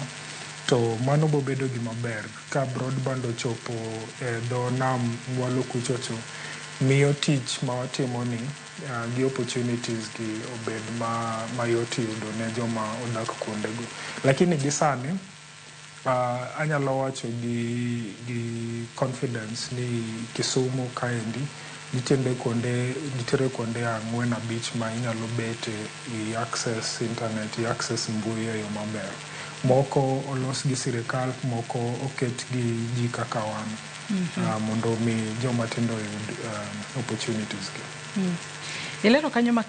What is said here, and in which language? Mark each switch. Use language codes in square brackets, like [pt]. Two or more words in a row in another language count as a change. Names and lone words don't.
[luo] To mano bobedo gima ber ka broadband ochopo do nam mwalo kuchocho, miyo tich ma watimo ni gi opportunities gi obed mayot yudo ne joma odak kuondego. Lakini gisani anyalo wacho gi confidence ni Kisumu kaendi nitiere kuonde 4-5 ma inyalo bete i [en] access internet, [luo] i access mbui e yo maber. Moko olos gi sirikal, moko oket gi ji kaka wan mondo mi joma tindo yud opportunities gi. Ilero kanyo